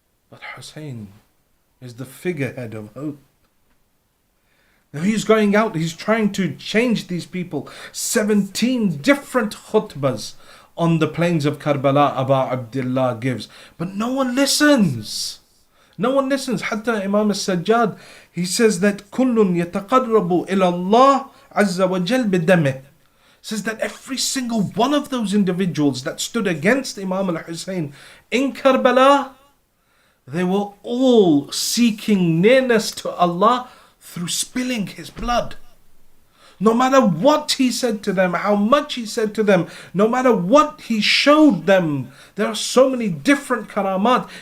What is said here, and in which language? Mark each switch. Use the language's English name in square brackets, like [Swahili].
[English] But Hussein is the figurehead of hope. Now he's going out, he's trying to change these people. 17 different khutbahs on the plains of Karbala Abu Abdullah gives. But no one listens. No one listens. [Arabic] Hatta [English] Imam al-Sajjad, he says that [Arabic] كُلٌّ يَتَقَرَّبُ إِلَى اللَّهِ عَزَّ وَجَلْ بِدَمِهِ. [English] Says that every single one of those individuals that stood against Imam al-Hussein in Karbala, they were all seeking nearness to Allah through spilling his blood. No matter what he said to them, how much he said to them, no matter what he showed them, there are so many different karamat.